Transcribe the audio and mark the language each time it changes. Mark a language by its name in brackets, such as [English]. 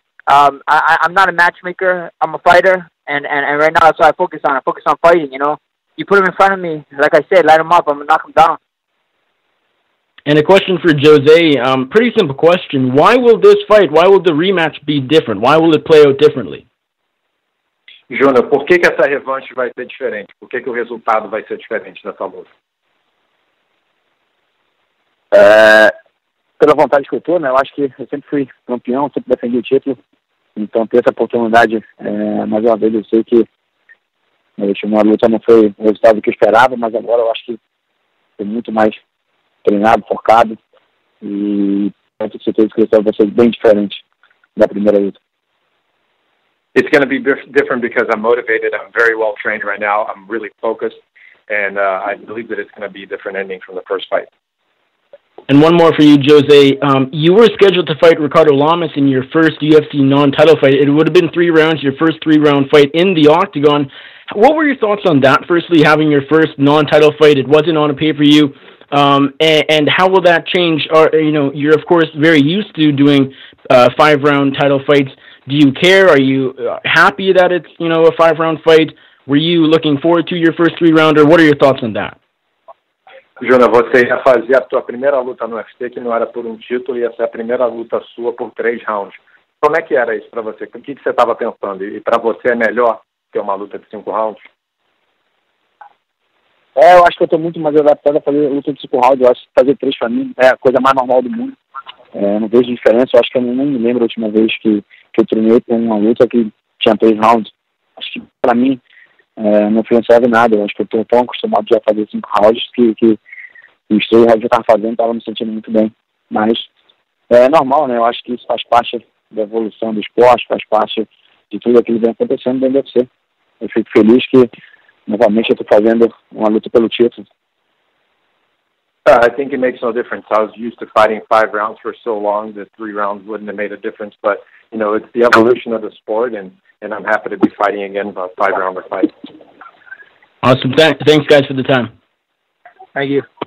[English] I'm not a matchmaker. I'm a fighter. And right now that's what I focus on. I focus on fighting, You put him in front of me, like I said, light him up. I'm going to knock him down. And a question for Jose. Pretty simple question. Why will the rematch be different? Why will it play out differently? [Portuguese] Júnior, por que essa revanche vai ser diferente? Por que o resultado vai ser diferente dessa luta? Pela vontade que eu tô, Eu acho que eu sempre fui campeão, sempre defendi o título. Então, ter essa oportunidade, mais uma vez, eu sei que a última luta não foi o resultado que eu esperava, mas agora eu acho que estou muito mais treinado, focado. E tenho certeza que o resultado vai ser bem diferente da primeira luta. [English] It's going to be different because I'm motivated. I'm very well trained right now. I'm really focused, and I believe that it's going to be a different ending from the first fight. And one more for you, Jose. You were scheduled to fight Ricardo Lamas in your first UFC non-title fight. It would have been 3 rounds, your first 3-round fight in the octagon. What were your thoughts on that? Firstly, having your first non-title fight, it wasn't on a pay-per-view. And how will that change? You're of course very used to doing 5-round title fights. Do you care? Are you happy that it's, a 5-round fight? Were you looking forward to your first 3-rounder? What are your thoughts on that? [Portuguese] Júnior, você ia fazer a tua primeira luta no UFC, que não era por um título, ia ser a primeira luta sua por 3 rounds. Como é que era isso para você? O que você estava pensando? E para você é melhor ter uma luta de 5 rounds? Eu acho que eu estou muito mais adaptado a fazer luta de 5 rounds. Eu acho que fazer 3 para mim é a coisa mais normal do mundo. Não vejo diferença. Eu acho que eu não me lembro a última vez que eu treinei com uma luta que tinha 3 rounds. Acho que, para mim, não influenciava em nada. Eu acho que eu estou tão acostumado já a fazer 5 rounds que os 3 rounds que eu estava fazendo, estava me sentindo muito bem. Mas é normal, né? Eu acho que isso faz parte da evolução do esporte, faz parte de tudo aquilo que vem acontecendo dentro do UFC. Eu fico feliz que, novamente, eu estou fazendo uma luta pelo título. [English] I think it makes no difference. I was used to fighting 5 rounds for so long that 3 rounds wouldn't have made a difference. But, you know, it's the evolution of the sport, and I'm happy to be fighting again a 5-rounder fight. Awesome. Thanks, guys, for the time. Thank you.